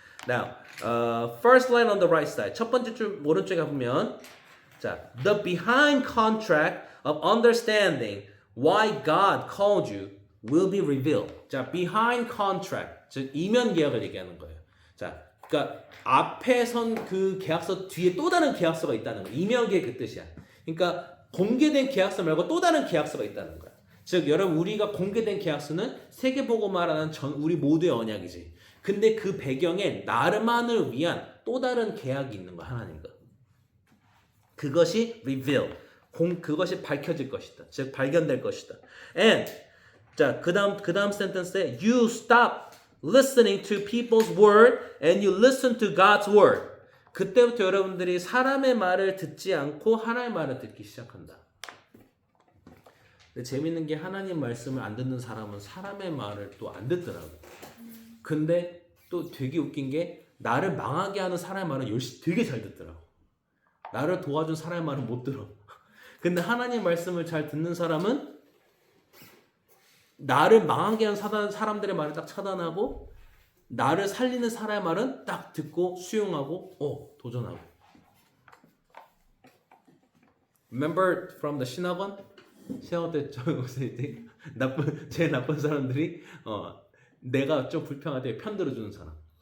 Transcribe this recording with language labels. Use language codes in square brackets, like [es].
[en] Now, first line on the right side. [ko] 첫 번째 줄 오른쪽에 보면, [en] 자, the behind contract of understanding why God called you will be revealed. [ko] 자, [en] behind contract, [ko] 즉 이면 계약을 얘기하는 거예요. 자, 그러니까 앞에 선 그 계약서 뒤에 또 다른 계약서가 있다는 거예요. 이면 계약 그 뜻이야. 그러니까 공개된 계약서 말고 또 다른 계약서가 있다는 거야. 즉 여러분 우리가 공개된 계약서는 세계복음화라는 우리 모두의 언약이지. 근데 그 배경에 나만을 위한 또 다른 계약이 있는 거야, 하나님과. 그것이 reveal. 그것이 밝혀질 것이다. 즉 발견될 것이다. [en] And 자, [ko] 그다음 센텐스에 [en] you stop listening to people's word and you listen to God's word. [ko] 그때부터 여러분들이 사람의 말을 듣지 않고 하나님의 말을 듣기 시작한다. 근데 재밌는 게 하나님 말씀을 안 듣는 사람은 사람의 말을 또 안 듣더라고. 근데 또 되게 웃긴 게 나를 망하게 하는 사람의 말은 되게 잘 듣더라고. 나를 도와준 사람의 말은 못 들어. 근데 하나님 말씀을 잘 듣는 사람은 나를 망하게 하는 사람들의 말을 딱 차단하고 나를 살리는 사람의 말은 딱 듣고 수용하고 도전하고. [en] Remember from the 신학원? [ko] 신학원 때 저 목사님 제일 나쁜 사람들이 내가 좀 불평할 때 편들어주는 사람.